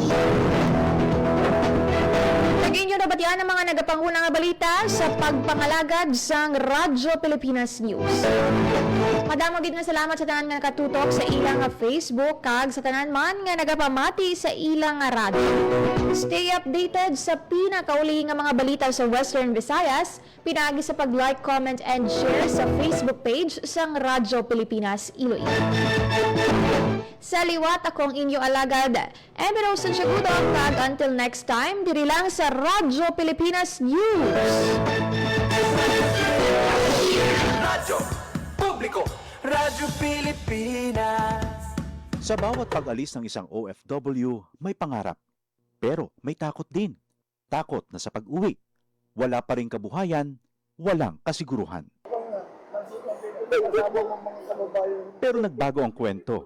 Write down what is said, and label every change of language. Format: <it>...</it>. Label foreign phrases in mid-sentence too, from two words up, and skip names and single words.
<hil>Naging nyo nabatian ang mga nagapangunang balita sa pagpangalagad sang Radyo Pilipinas News. Madamo gid nga salamat sa tanan nga nakatutok sa ilang nga Facebook kag sa tanan man nga nagapamati sa ilang nga radyo.</hil> <en>Stay updated</en> <hil>sa pinakauli nga mga balita sa Western Visayas. Pinaagi sa pag-like,</hil> <en>comment, and share</en> <hil>sa Facebook page sang Radyo Pilipinas Iloilo. Sa liwat akong inyo alagad, Emiro Santiago kag</hil> <en>until next time,</en> <hil>diri lang sa Radyo Pilipinas News. Radyo Publiko, Radyo Radyo Pilipinas.</hil> <tl>Sa bawat pag-alis ng isang OFW, may pangarap. Pero may takot din. Takot na sa pag-uwi. Wala pa ring kabuhayan, walang kasiguruhan. Pero nagbago ang kwento.</tl>